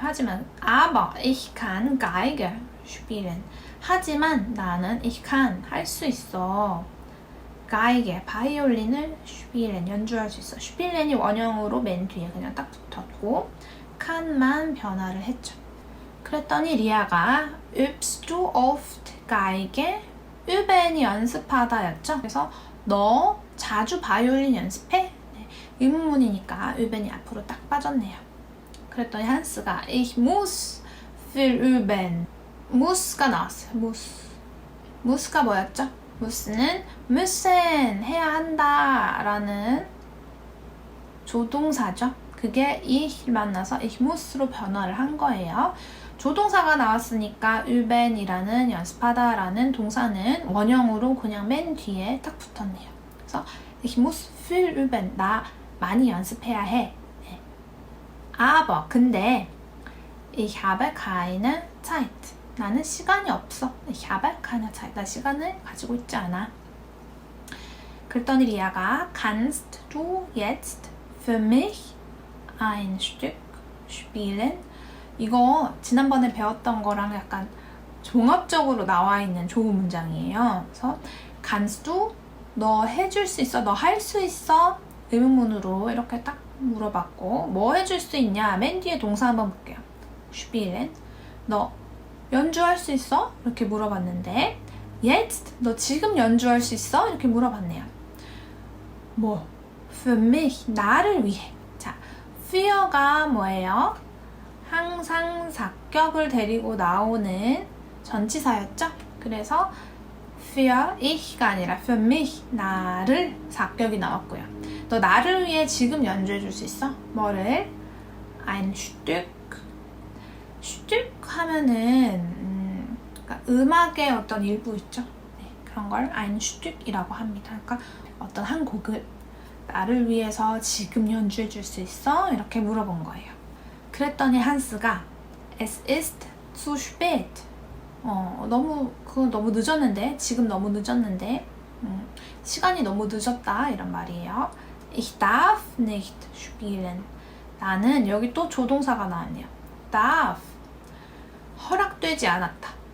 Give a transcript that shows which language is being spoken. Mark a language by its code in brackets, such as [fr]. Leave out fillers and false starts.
[ko] 하지만 [de] aber ich kann Geige spielen. [ko] 하지만 나는 [de] ich kann [ko] 할 수 있어. Geige 바이올린을 spielen 연주할 수 있어. spielen이 원형으로 맨 뒤에 그냥 딱 붙었고 kann만 변화를 했죠. 그랬더니 리아가 [de] übst du oft Geige? [ko] üben이 연습하다였죠. 그래서 너 자주 바이올린 연습해? 네. 의문문이니까 üben이 앞으로 딱 빠졌네요. 그랬더니 한스가 [de] Ich muss viel üben. [ko] muss가 나왔어요. muss가 뭐였죠? muss는 müssen 해야 한다 라는 조동사죠. 그게 ich 만나서 [de] ich muss [ko] 로 변화를 한 거예요. 조동사가 나왔으니까 üben이라는 연습하다 라는 동사는 원형으로 그냥 맨 뒤에 딱 붙었네요. 그래서 [de] ich muss viel üben. [ko] 나 많이 연습해야 해. [de] aber [ko] 근데 [de] ich habe keine Zeit. [ko] 나는 시간이 없어. [de] Ich habe keine Zeit. [ko] 나 시간을 가지고 있지 않아. 그랬더니 리아가 [de] Kannst du jetzt für mich ein Stück spielen? [ko] 이거 지난번에 배웠던 거랑 약간 종합적으로 나와 있는 좋은 문장이에요. 그래서 [de] Kannst du? [ko] 너 해줄 수 있어? 너 할 수 있어? 의문문으로 이렇게 딱 물어봤고 뭐 해줄 수 있냐? 맨 뒤에 동사 한번 볼게요. spielen. 너 연주할 수 있어? 이렇게 물어봤는데 jetzt 너 지금 연주할 수 있어? 이렇게 물어봤네요. 뭐 [de] für mich [ko] 나를 위해. 자, für가 뭐예요? 항상 사격을 데리고 나오는 전치사였죠? 그래서 [de] für ich [ko] 가 아니라 [de] für mich [ko] 나를 사격이 나왔고요. 너 나를 위해 지금 연주해 줄 수 있어? 뭐를? [de] ein Stück. [ko] Stück 하면은 그러니까 음악의 어떤 일부 있죠? 네, 그런 걸 ein Stück이라고 합니다. 그러니까 어떤 한 곡을 나를 위해서 지금 연주해 줄 수 있어? 이렇게 물어본 거예요. 그랬더니 한스가 [de] Es ist zu spät. [ko] 그건 너무 늦었는데, 지금 너무 늦었는데, 시간이 너무 늦었다 이런 말이에요. [de] Ich darf nicht spielen. [ko] 나는 여기 또 조동사가 나왔네요. darf 허락되지 않았다.